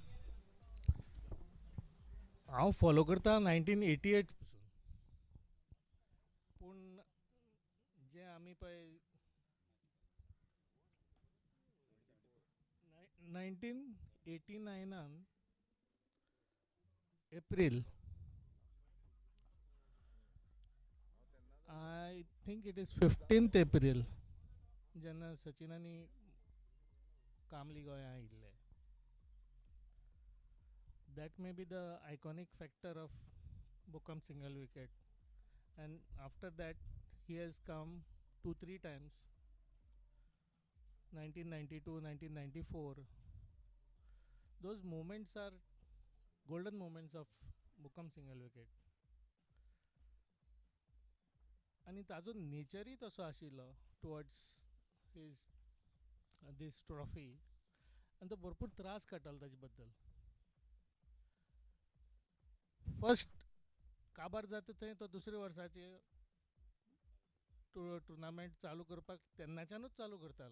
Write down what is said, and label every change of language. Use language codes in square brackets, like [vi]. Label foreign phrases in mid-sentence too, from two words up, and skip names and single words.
[kok] हांव फॉलो करता 1988 पूण जे आमी पळय 1989 एप्रील [en] I think it is 15th April [kok] जेन्ना सचिनानी कामली गोंयां आयिल्ले. [en] That may be the iconic factor of BUKKAM single wicket, and after that he has come 2-3 times, 1992, 1994. Those moments are golden moments of BUKKAM single wicket. [kok] आणि ताजो नेचरय तसो आशिल्लो [en] towards his this trophy [kok] आनी तो भरपूर त्रास काडटालो ताजे बद्दल. फर्स्ट काबार जाता थंय तो दुसऱ्या वर्साचे टुर्नामेंट चालू करपाक तेन्नाच्यानूच चालू करतालो.